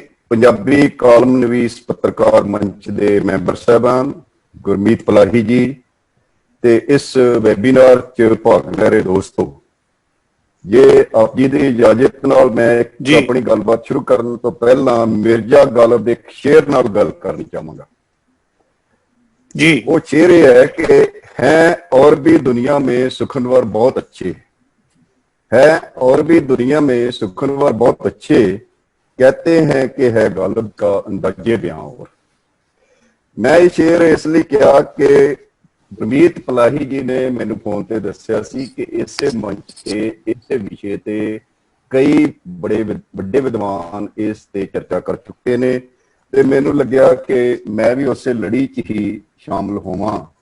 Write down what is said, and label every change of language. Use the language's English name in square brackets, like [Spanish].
[Punjabi] Punjabi column ਨਵੀਸ ਪੱਤਰਕਾਰ ਮੰਚ ਦੇ ਮੈਂਬਰ ਸਾਹਿਬਾਨ, ਗੁਰਮੀਤ ਪਲਾਹੀ ਜੀ ਤੇ ਇਸ ਵੈਬੀਨਾਰ 'ਚ ਭਾਗ ਲੈ ਰਹੇ ਦੋਸਤੋ, ਜੇ ਆਪ ਜੀ ਦੀ ਇਜਾਜ਼ਤ ਨਾਲ ਮੈਂ ਆਪਣੀ ਗੱਲਬਾਤ ਸ਼ੁਰੂ ਕਰਨ ਤੋਂ ਪਹਿਲਾਂ ਮਿਰਜ਼ਾ ਗਾਲਿਬ ਦੇ ਇੱਕ ਸ਼ੇਰ ਨਾਲ ਗੱਲ ਕਰਨੀ ਚਾਹਾਂਗਾ ਜੀ। [Hindi] वो शेर है कि हैं और भी दुनिया में सुखनवर बहुत अच्छे, है और भी दुनिया में सुखनवर बहुत अच्छे, कहते हैं कि है गालिब का अंदाजे बयां। और मैं ये शेर इसलिए किया कि [Punjabi] ਗੁਰਮੀਤ ਪਲਾਹੀ ਜੀ ਨੇ ਮੈਨੂੰ ਫੋਨ ਤੇ ਦੱਸਿਆ ਸੀ ਕਿ ਇਸੇ ਮੰਚ ਤੇ ਇਸੇ ਵਿਸ਼ੇ ਤੇ ਕਈ ਬੜੇ ਵੱਡੇ ਵਿਦਵਾਨ ਇਸ ਤੇ ਚਰਚਾ ਕਰ ਚੁੱਕੇ ਨੇ ਤੇ ਮੈਨੂੰ ਲੱਗਿਆ ਕਿ ਮੈਂ ਵੀ ਉਸੇ ਲੜੀ 'ਚ ਹੀ ਸ਼ਾਮਲ ਹੋਵਾਂ।